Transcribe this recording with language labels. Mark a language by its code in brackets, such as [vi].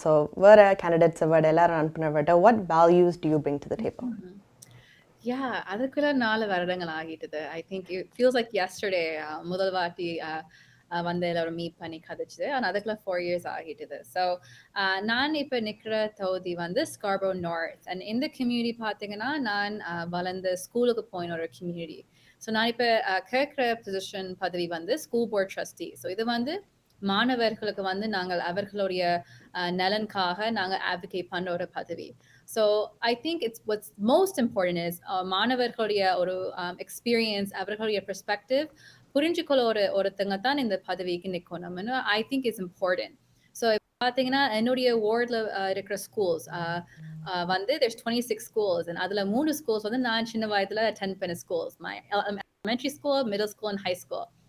[en] So [ta] வேற [en] candidates [ta] வேற எல்லாரும் [en] run [ta] பண்ணுறவட்ட [en] what values do you bring to the table? [ta] Yeah, அதுக்குள்ள 4 வருடங்கள் ஆகிட்டது. [en] I think it feels like yesterday [ta] முதல் வாட்டி வந்து எல்லாரும் மீட் பண்ணி கதைச்சது. ஆனால் அதுக்குள்ள 4 years ஆகிட்டது. ஸோ நான் இப்போ நிற்கிற தொகுதி வந்து Scarborough North and இந்த கம்யூனிட்டி பார்த்தீங்கன்னா நான் வளர்ந்த ஸ்கூலுக்கு போயின ஒரு கம்யூனிட்டி. ஸோ நான் இப்போ கேட்குற பொசிஷன் பதவி வந்து ஸ்கூல் போர்ட் ட்ரஸ்டி. ஸோ இது வந்து மாணவர்களுக்கு வந்து நாங்கள் அவர்களுடைய நலனுக்காக நாங்கள் advocate பண்ணுற ஒரு பதவி. [en] So I think what's most important is [ta] மாணவர்களுடைய ஒரு [en] experience, [ta] அவர்களுடைய [en] perspective [ta] புரிஞ்சுக்கொள்ள ஒருத்தங்க தான் இந்த பதவிக்கு நிற்கணும்னு [en] I think is important. So [ta] பார்த்தீங்கன்னா என்னுடைய வார்டில் இருக்கிற ஸ்கூல்ஸ் வந்து [en] there's 26 schools and [ta] அதில் [en] 3 schools [ta] வந்து நான் சின்ன வயதில் [en] attend [ta] பண்ண [en] schools, my elementary school, middle school and high school.